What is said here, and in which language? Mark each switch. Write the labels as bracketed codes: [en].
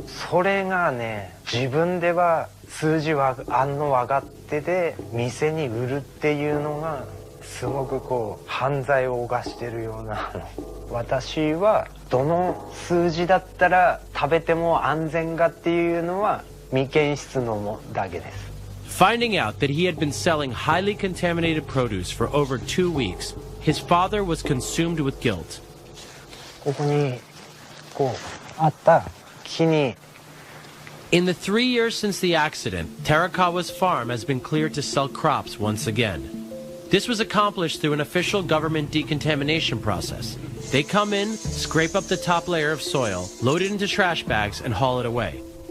[ja] それがね、自分では数字は分かってて店に売るっていうのがすごくこう犯罪を犯してるような。私はどの数字だったら食べても安全かっていうのは未検出のだけです。 [en] Finding out that he had been selling highly contaminated produce for over 2 weeks, his father was consumed with guilt. [ja] ここにこうあった木に。 [en] In the 3 years since the accident, Tarakawa's farm has been cleared to sell crops once again. This was accomplished through an official government decontamination process. They come in, scrape up the top layer of soil, load it into trash bags, and haul it away.